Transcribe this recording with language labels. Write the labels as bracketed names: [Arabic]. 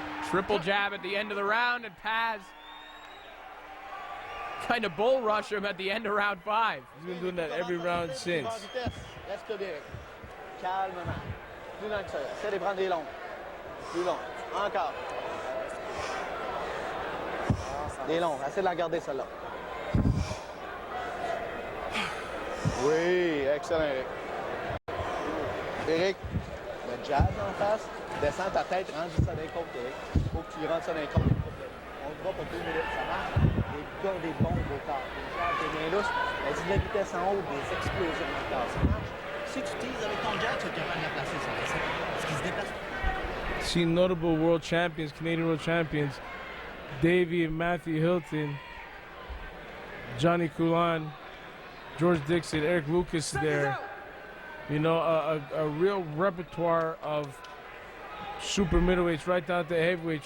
[English] Triple jab at the end of the round, and Paz kind of bull rush him at the end of round 5. He's been doing that every round since. [French] Reste là, Éric. Calmement. Plus lent que ça. Essaie de prendre des longs. Plus long. Encore. Des longs. Essaie de la garder, celle-là. Oui, excellent, Éric. Éric, le jab en face. Descends ta tête, range ça dans les côtes, Éric. Il faut que tu rentres ça dans les côtes. On se bat pour 2 minutes, ça marche. Des bombes au corps. Des jabs, des mains lousses. Elle dit de la vitesse en haut, des explosions dans le corps. Ça marche. Si tu teases avec ton jab, tu vas être capable de la placer sur la scène. Parce qu'il se déplace. [English] Seen notable world champions, Canadian world champions, Davey and Matthew Hilton, Johnny Coulon, George Dixon, Eric Lucas there. You know, a real repertoire of super middleweights right down to heavyweights.